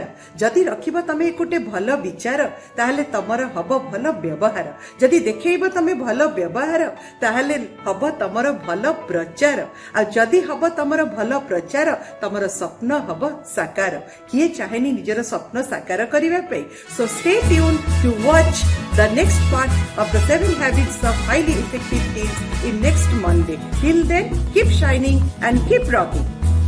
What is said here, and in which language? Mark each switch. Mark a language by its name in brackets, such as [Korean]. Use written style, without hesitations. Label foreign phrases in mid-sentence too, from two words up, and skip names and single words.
[Odia] ଯଦି ରଖିବୋ ତମେ ଗୋଟେ ଭଲ ବିଚାର ତାହଲେ ତମର ହବୋ ଭଲ ବ୍ୟବହାର, ଯଦି ଦେଖେଇବୋ ତମେ ଭଲ ବ୍ୟବହାର ତାହଲେ ହବୋ ତମର ଭଲ ପ୍ରଚାର, ଆ ଯଦି ହବୋ ତମର ଭଲ ପ୍ରଚାର ତମର ସ୍ୱପ୍ନ ହବୋ ସାକାର। କିଏ ଚାହେନି ନିଜର ସ୍ୱପ୍ନ ସାକାର କରିବା ପେ। [English] So stay tune to watch the next part of the 7 habits of highly effective teams in next Monday. Till then, keep shining and keep rocking.